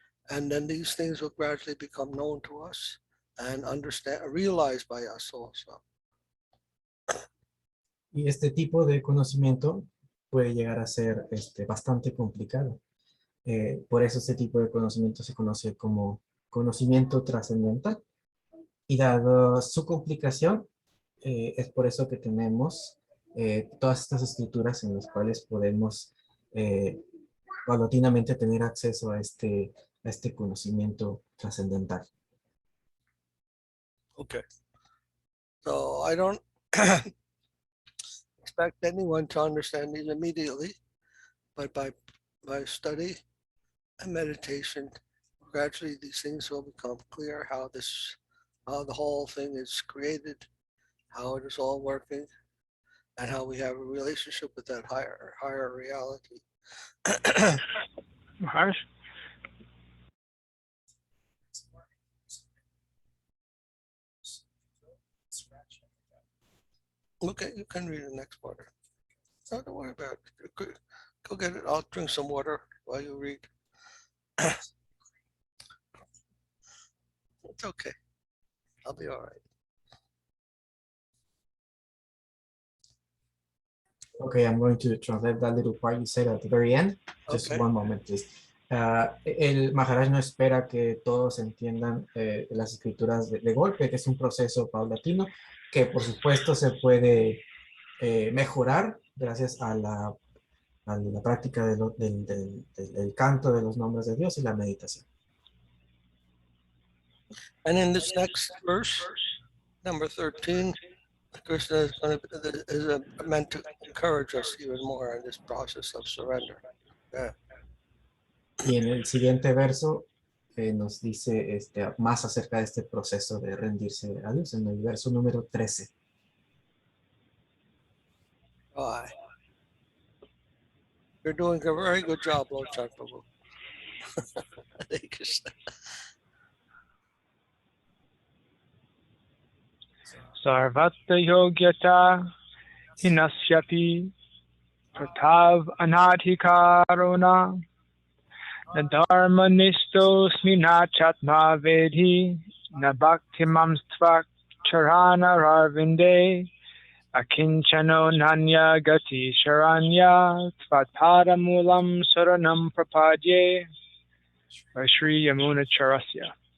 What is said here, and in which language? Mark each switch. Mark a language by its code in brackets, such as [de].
[en] And then these things will gradually become known to us and realized by us also. [es] Y este tipo de conocimiento puede llegar a ser bastante complicado. Por eso este tipo de conocimiento se conoce como conocimiento trascendental. Y dado su complicación, es por eso que tenemos todas estas escrituras en las cuales podemos paulatinamente tener acceso a este conocimiento trascendental. [en] Okay. So I don't expect anyone to understand these immediately, but by study and meditation, gradually these things will become clear, how the whole thing is created, how it is all working, and how we have a relationship with that higher reality. Maharaj? Okay, you can read the next part. No, don't worry about it. Go get it. I'll drink some water while you read. It's okay. I'll be all right. Okay, I'm going to translate that little part you said at the very end. Just Okay. one moment, please. [es] El Maharaj no espera que todos entiendan las escrituras de golpe, que es un proceso paulatino que por supuesto se puede mejorar gracias a la práctica del canto de los nombres de Dios y la meditación. [en] And in this next verse, number 13, Krishna is, meant to encourage us even more in this process of surrender. Yeah. [es] Y en el siguiente verso nos dice más acerca de este proceso de rendirse a Dios, en el verso número 13. [en] Bye. You're doing a very good job, Lochan Prabhu. Hare Krishna. [sa] Sarvatra yogyata hinasyapi pratav anadhikarona dharma nistosmi na chatma vedhi na bhaktimam stvak charana rarvinde akinchano nanya gati sharanya tvatpada mulam saranam prapadye by Sri Yamuna Charasya.